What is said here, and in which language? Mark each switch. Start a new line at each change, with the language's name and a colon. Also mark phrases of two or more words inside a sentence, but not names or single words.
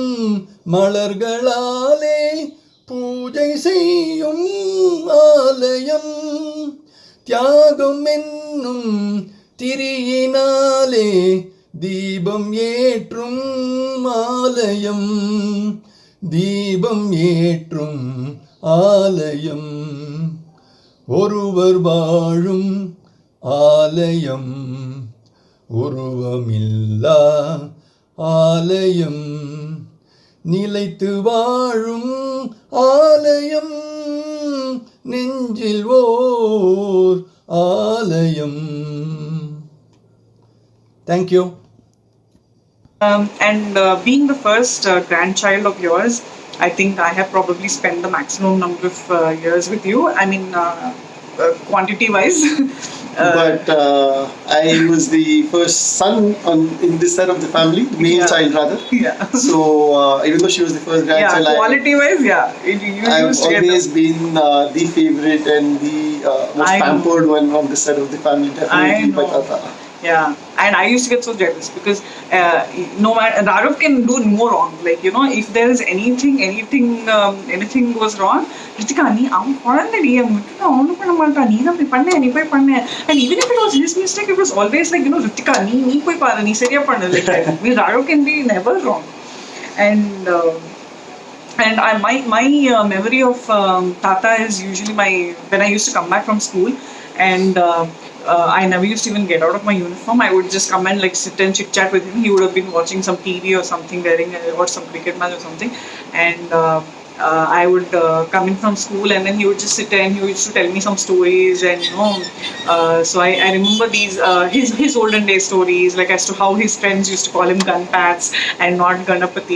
Tamil: மலர்களாலே பூஜை செய்யும் ஆலயம், தியாகம் என்னும் திரியினாலே தீபம் ஏற்றும் ஆலயம், தீபம் ஏற்றும் ஆலயம், ஒருவர் வாழும் ஆலயம், உருவமில்லா ஆலயம், நிலைத்து வாழும் ஆலயம், நெஞ்சில் ஓர் ஆலயம்.
English: Thank you. Being the first grandchild of yours, I think I have probably spent the maximum number of years with you. I mean, quantity-wise. But I was the first son in this side of the family, the male child rather. Yeah. So even though she was the first grandchild, quality-wise, I've always been the favorite and the most pampered one on this side of the family, definitely by Tata. Yeah, and I used to get so jealous because no matter Rarav can do no wrong. Like, you know, if there is anything goes wrong,
Tamil: Ritika, நீ அவன் பொறந்தடி முட்டு அவனு பண்ண மாட்ட நீ டா போய் பண்ணே நீ போய் பண்ணே nee poi panne.
English: And even if it was his mistake, it was always like, you know,
Tamil: Ritika, நீ போய் பாரு, நீ சரியா பண்ணு.
English: Like, Rarav can be never wrong. And my memory of Tata is usually when I used to come back from school and I never used to even get out of my uniform. I would just come and like sit and chit chat with him. He would have been watching some TV or something, or some cricket match or something, and I would come in from school and then he would just sit there and he used to tell me some stories, and you know, so I remember these his olden day stories, like as to how his friends used to call him Gunpats and not Ganapati.